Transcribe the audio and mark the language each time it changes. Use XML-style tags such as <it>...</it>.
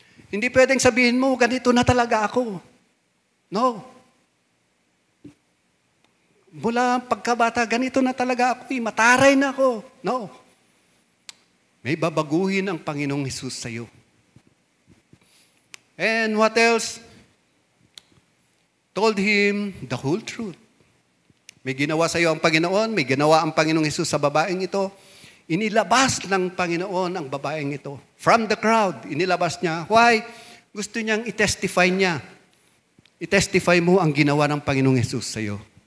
<tl>Hindi pwedeng sabihin mo, ganito na talaga ako. No. Mula pagkabata, ganito na talaga ako. Mataray na ako. No. May babaguhin ang Panginoong Hesus sa iyo.</tl> <en>And what else? Told him the whole truth.</en> <tl>May ginawa sa iyo ang Panginoon, may ginawa ang Panginoong Hesus sa babaeng ito. Inilabas ng Panginoon ang babaeng ito.</tl> <en>From the crowd,</en> <tl>inilabas niya. Why? Gusto niyang i-testify niya. I-testify mo ang ginawa ng Panginoong Hesus sa iyo.</tl>